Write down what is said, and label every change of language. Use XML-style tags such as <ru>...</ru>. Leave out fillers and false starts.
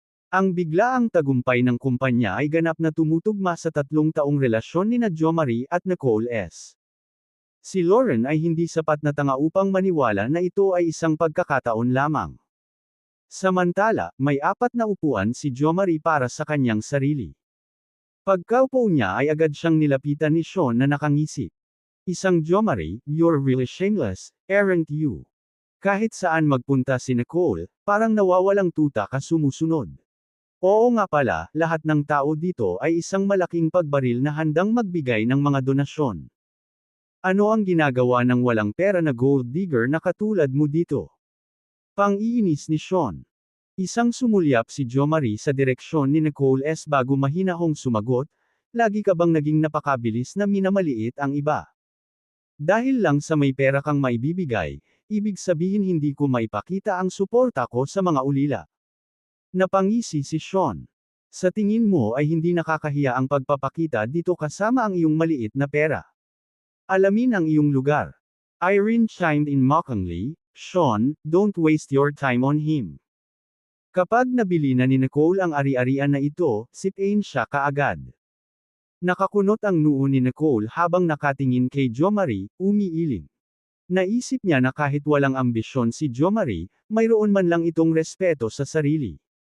<tl>Ang biglaang tagumpay ng kumpanya ay ganap na tumutugma sa 3 taong relasyon nina Jo Marie at Nicole S. Si Lauren ay hindi sapat na tanga upang maniwala na ito ay isang pagkakataon lamang. Samantala, may 4 na upuan si Jo Marie para sa kanyang sarili. Pagkaupo niya ay agad siyang nilapitan ni Sean na nakangisi. Isang</tl> <en>Jo Marie, you're really shameless, aren't you?</en> <tl>Kahit saan magpunta si Nicole, parang nawawalang tuta ka sumusunod. Oo nga pala, lahat ng tao dito ay isang malaking pagbaril na handang magbigay ng mga donasyon. Ano ang ginagawa ng walang pera na gold digger na katulad mo dito? Pang-iinis ni Sean. Isang sumulyap si Jo Marie sa direksyon ni Nicole S. bago mahinahong sumagot, lagi ka bang naging napakabilis na minamaliit ang iba? Dahil lang sa may pera kang maibibigay, ibig sabihin hindi ko maipakita ang suporta ko sa mga ulila. Napangisi si Sean. Sa tingin mo ay hindi nakakahiya ang pagpapakita dito kasama ang iyong maliit na pera. Alamin ang iyong lugar.</tl> <en>Irene chimed in mockingly, Sean, don't waste your time on him.</en> <tl>Kapag nabili na ni Nicole ang ari-arian na ito, sipain siya kaagad. Nakakunot ang noo ni Nicole habang nakatingin kay Jo Marie, umiiling. Naisip niya na kahit walang ambisyon si Jo Marie, mayroon man lang itong respeto sa sarili.</tl>